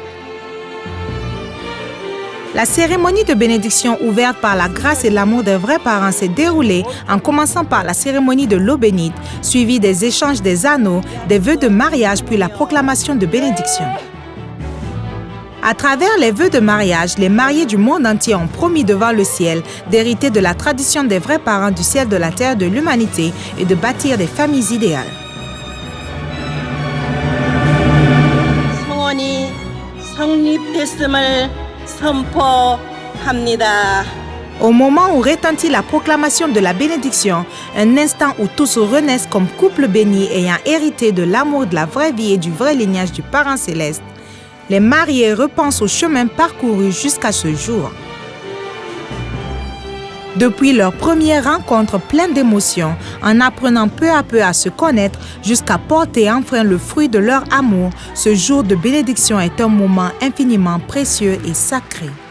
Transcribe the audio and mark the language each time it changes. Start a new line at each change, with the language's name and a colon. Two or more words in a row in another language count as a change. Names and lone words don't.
French: La cérémonie de bénédiction ouverte par la grâce et l'amour des vrais parents s'est déroulée en commençant par la cérémonie de l'eau bénite, suivie des échanges des anneaux, des vœux de mariage puis la proclamation de bénédiction. À travers les vœux de mariage, les mariés du monde entier ont promis devant le ciel d'hériter de la tradition des vrais parents du ciel de la terre de l'humanité et de bâtir des familles idéales.
Korean: 성원이 성립됐음을 선포합니다.
French: Au moment où retentit la proclamation de la bénédiction, un instant où tous renaissent comme couple béni ayant hérité de l'amour de la vraie vie et du vrai lignage du Parent Céleste, les mariés repensent au chemin parcouru jusqu'à ce jour. Depuis leur première rencontre pleine d'émotions, en apprenant peu à peu à se connaître jusqu'à porter enfin le fruit de leur amour, ce jour de bénédiction est un moment infiniment précieux et sacré.